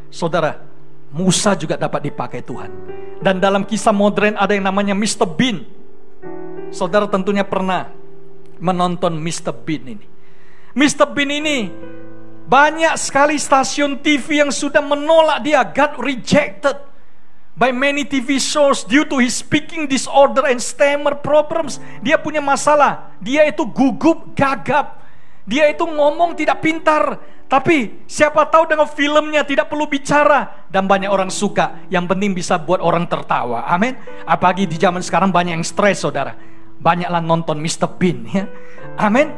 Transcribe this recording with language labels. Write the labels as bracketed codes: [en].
[id] Saudara, Musa juga dapat dipakai Tuhan. Dan dalam kisah modern ada yang namanya Mr. Bean. Saudara tentunya pernah menonton Mr. Bean ini. Mr. Bean ini banyak sekali stasiun TV yang sudah menolak dia. [en] Got rejected by many TV shows due to his speaking disorder and stammer problems. [id] Dia punya masalah. Dia itu gugup, gagap. Dia itu ngomong tidak pintar. Tapi siapa tahu dengan filmnya tidak perlu bicara. Dan banyak orang suka. Yang penting bisa buat orang tertawa. Amin. Apalagi di zaman sekarang banyak yang stres, saudara. Banyaklah nonton Mr. Bean, ya. Amin.